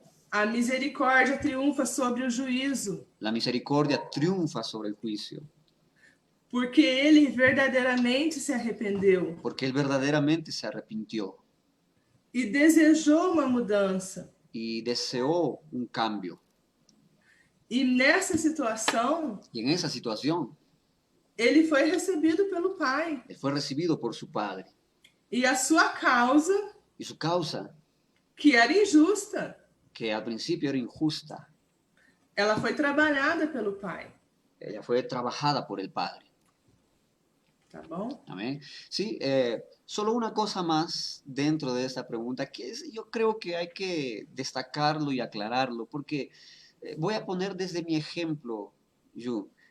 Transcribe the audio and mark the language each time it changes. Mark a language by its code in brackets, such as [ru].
[pt] A misericórdia triunfa sobre o juízo, [es] La misericordia triunfa sobre el juicio, [pt] porque ele verdadeiramente se arrependeu [es] porque él verdaderamente se arrepintió [pt] e desejou uma mudança. [es] y deseó un cambio. [pt] E nessa situação, [es] Y en esa situación, [pt] ele foi recebido pelo Pai. [es] él fue recibido por su padre. [pt] E a sua causa, [es] Y su causa, [pt] que era injusta, [es] que al principio era injusta, [pt] ela foi trabalhada pelo Pai. [es] ella fue trabajada por el Padre. [pt] Tá bom? [es] Amén. Sí, solo una cosa más dentro de esta pregunta, que yo creo que hay que destacarlo y aclararlo, porque voy a poner desde mi ejemplo, Yu.